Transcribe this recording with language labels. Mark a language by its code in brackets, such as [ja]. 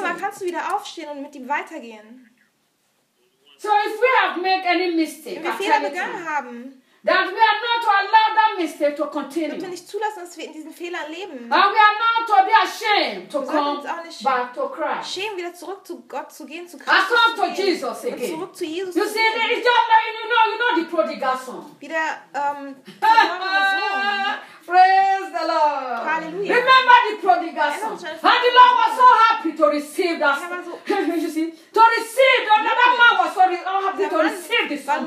[de] Dann kannst du wieder aufstehen und mit ihm weitergehen. [en] So if we have made any mistake, [de] wenn wir Fehler begangen haben, [en] that we are not to allow that mistake to continue. [de] Wir nicht zulassen, dass wir in diesen Fehler leben. [en] And we are not to be ashamed to come back to Christ. [de] Schämen, wieder zurück zu Gott zu gehen, zu Christus zu gehen. [en] Jesus again. [de] Zurück zu Jesus. [en] You see, it is just like you know the prodigal son. [de] Wieder [en] praise the Lord. Hallelujah. Remember the prodigal son. And the Lord was so happy to receive that son. You see? To receive. The other man was so happy to receive the son.